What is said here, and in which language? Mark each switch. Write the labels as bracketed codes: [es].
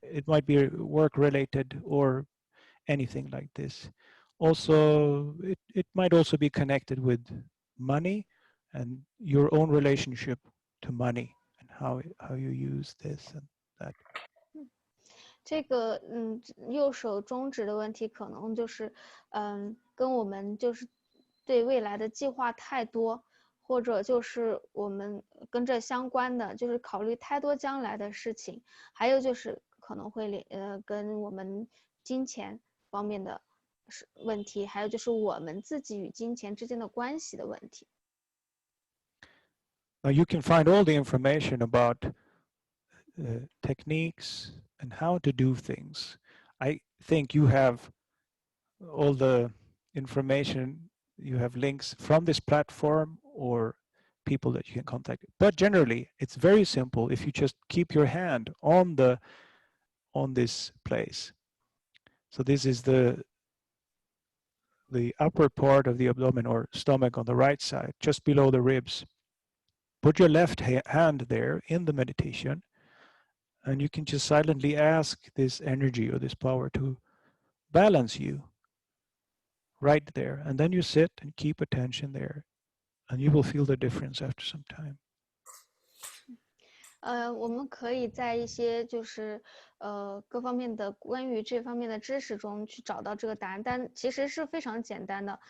[en] It might be work related or anything like this. Also, it might also be connected with money and your own relationship to money and how you use this and that. [zh] 这个右手中指的问题，可能就是跟我们就是对未来的计划太多，或者就是我们跟这相关的，就是考虑太多将来的事情，还有就是可能会跟我们金钱方面的问题，还有就是我们自己与金钱之间的关系的问题。 [en] Now you can find all the information about techniques and how to do things. I think you have all the information, you have links from this platform or people that you can contact. But generally, it's very simple if you just keep your hand on this place. So this is the upper part of the abdomen or stomach on the right side, just below the ribs. Put your left hand there in the meditation, and you can just silently ask this energy or this power to balance you right there. And then you sit and keep attention there, and you will feel the difference after some time. [zh] 我们可以在一些就是各方面的关于这方面的知识中去找到这个答案，但其实是非常简单的。